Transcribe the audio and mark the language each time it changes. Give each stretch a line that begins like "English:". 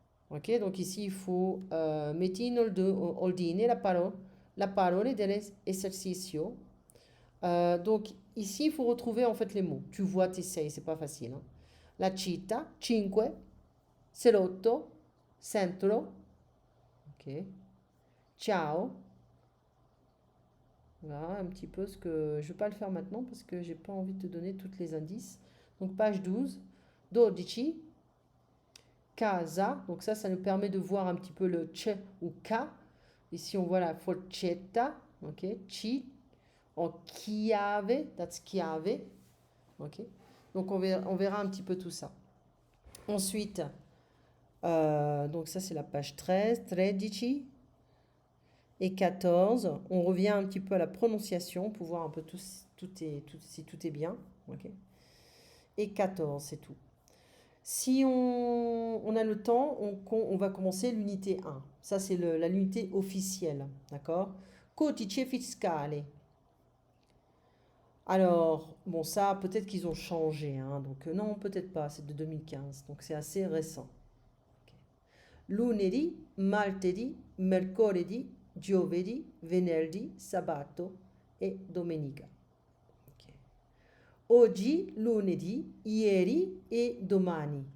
French: Ok, donc ici, il faut
Italian: metti in ordine la parole dell'esercizio.
French: Donc ici, il faut retrouver en fait les mots. Tu vois, tu essayes, c'est pas facile. Hein.
Italian: La città, cinque, salotto, centro. Ok. Ciao.
French: Voilà un petit peu ce que... Je ne vais pas le faire maintenant parce que j'ai pas envie de te donner tous les indices. Donc page 12. Dodici. Casa. Donc ça nous permet de voir un petit peu le C ou K. Ici, on voit la forchetta. Ok. Ci. En chiave.
English: That's chiave.
French: Ok. Donc on verra un petit peu tout ça. Ensuite, donc ça c'est la page 13. Tredici. Et 14, on revient un petit peu à la prononciation pour voir un peu si tout est bien. Okay. et 14, c'est tout. Si on a le temps, on va commencer l'unité 1. Ça, c'est l'unité officielle. D'accord? Codice fiscale. Alors, bon, ça, peut-être qu'ils ont changé, hein, donc non, peut-être pas, c'est de 2015, donc c'est assez récent. Ok.
Italian: Lunedì, martedì, mercoledì, giovedì, venerdì, sabato e domenica. Ok. Oggi, lunedì, ieri et domani.